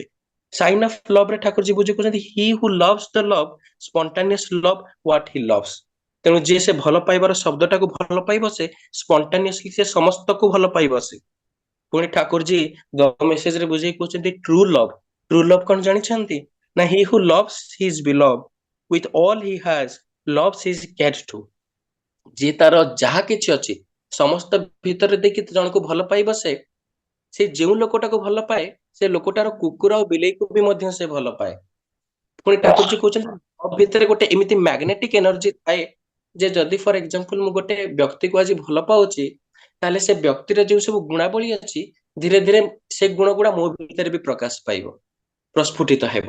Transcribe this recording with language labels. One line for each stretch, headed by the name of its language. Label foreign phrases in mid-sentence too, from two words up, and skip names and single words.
English: ସାଇନ୍ ଅଫ ଲଭ୍
Odia: ରେ ଠାକୁରଜୀ ବୁଝେଇ କହୁଛନ୍ତି
English: He who loves the love spontaneous love what he loves.
Odia: ତେଣୁ ଯିଏ ସେ ଭଲ ପାଇବାର ଶବ୍ଦଟାକୁ ଭଲ ପାଇ ବସେ, ସ୍ପଣ୍ଟାନିୟସଲି ସେ ସମସ୍ତକୁ ଭଲ ପାଇ ବସେ। ପୁଣି ଠାକୁରଜୀ ଦ ମେସେଜ ରେ ବୁଝେଇ କହୁଛନ୍ତି
English: True love. True love
Odia: କଣ ଜାଣିଛନ୍ତି? ନା
English: He who loves his beloved with all he has loves his cat too।
Odia: ଯିଏ ତାର ଯାହା କିଛି ଅଛି ସମସ୍ତ ଭିତରେ ଦେଇକି ଜଣକୁ ଭଲ ପାଇ ବସେ, ସେ ଯେଉଁ ଲୋକଟାକୁ ଭଲ ପାଏ, ସେ ଲୋକଟାର କୁକୁର ଆଉ ବିଲେଇକୁ ବି ମଧ୍ୟ ସେ ଭଲ ପାଏ। ପୁଣି ଠାକୁରଜୀ କହୁଛନ୍ତି ଲଭ୍ ଭିତରେ ଗୋଟେ ଏମିତି
English: magnetic energy
Odia: ଥାଏ, ଯେ ଯଦି
English: for example
Odia: ମୁଁ ଗୋଟେ ବ୍ୟକ୍ତିକୁ ଆଜି ଭଲ ପାଉଛି, ତାହେଲେ ସେ ବ୍ୟକ୍ତିର ଯୋଉ ସବୁ ଗୁଣାବଳୀ ଅଛି, ଧୀରେ ଧୀରେ ସେ ଗୁଣ ଗୁଡା ମୋ ଭିତରେ ବି ପ୍ରକାଶ ପାଇବ, ପ୍ରସ୍ଫୁଟିତ ହେବ।